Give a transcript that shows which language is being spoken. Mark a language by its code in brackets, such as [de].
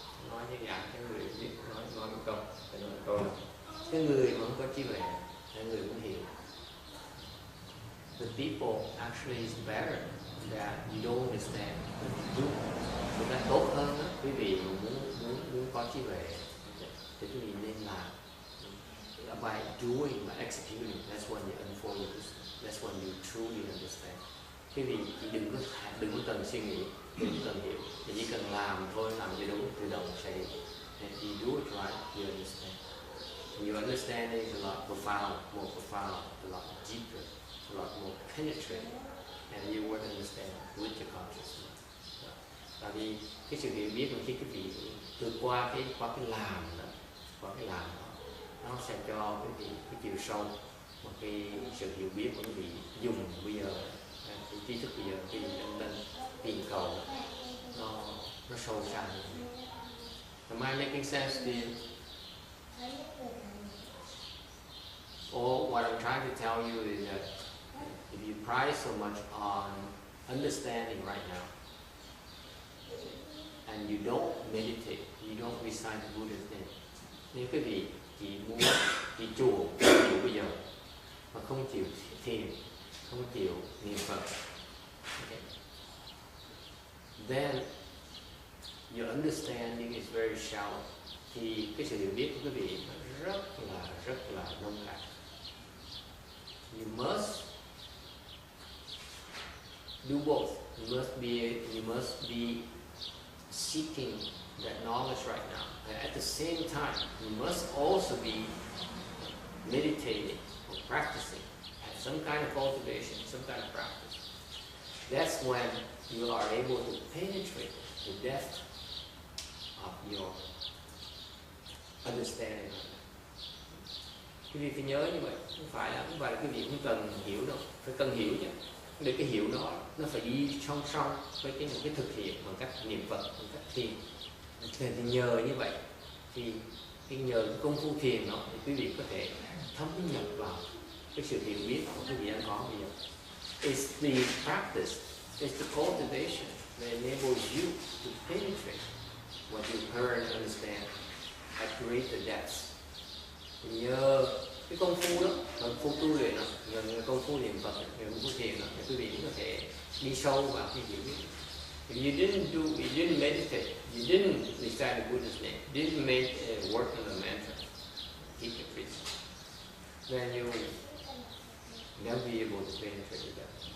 [vi] Nói như dạng cái người biết nói một câu, phải nói một câu là cái người mà không có trí tuệ, cái người muốn hiểu. [en] The people actually is better that you don't understand, but you do. [vi] Chúng ta tốt hơn đó, quý vị muốn có trí tuệ thì quý vị nên làm. [en] By doing, by executing, that's when you unfold your wisdom. That's when you truly understand. [vi] Quý vị chỉ đừng có cần suy nghĩ, đừng có cần hiểu, chỉ cần làm thôi, làm cho đúng, tự động sẽ hiểu. [en] And if you do it right, you understand. And your understanding is a lot more profound, a lot deeper, a lot more penetrating, and you would understand with your consciousness. [vi] Tại vì cái sự hiểu biết mà khi quý vị vượt qua cái làm đó, nó sẽ cho quý vị cái chiều sâu, một cái sự hiểu biết của quý vị dùng bây giờ, cái trí thức bây giờ, cái lên tìm cầu nó sâu xa hơn. [en] Am I making sense to you? Or what I'm trying to tell you is that if you prize so much on understanding right now, and you don't meditate, you don't recite the Buddha's name, [vi] nếu quý vị chỉ muốn đi chùa chịu bây giờ mà không chịu thiền, không chịu niệm Phật, [en] okay, then your understanding is very shallow. [vi] Thì cái sự hiểu biết của quý vị rất là nông cạn. [en] You must do both. You must be seeking that knowledge right now. And at the same time, you must also be meditating or practicing, have some kind of cultivation, some kind of practice. That's when you are able to penetrate the depth of your understanding. [vi] Quý vị phải nhớ như vậy, không phải là quý vị không cần hiểu đâu, phải cần hiểu chứ. Để cái hiểu nó phải đi song song với một cái thực hiện bằng cách niệm Phật, bằng cách thiền. Thì nhờ như vậy thì nhờ cái công phu thiền đó thì quý vị có thể thấm nhập vào cái sự hiểu biết của quý vị đang có bây giờ. [en] It's the practice, it's the cultivation that enables you to penetrate what you heard and understand at greater depths. [vi] Thì nhờ cái công phu đó, công phu tu luyện đó, nhờ công phu niệm Phật, nhờ công phu thiền đó, thì quý vị có thể đi sâu vào cái hiểu biết. [en] If you didn't meditate, you didn't recite the Buddha's name, didn't make work on the mantra, keep your precept, then you will never be able to penetrate that.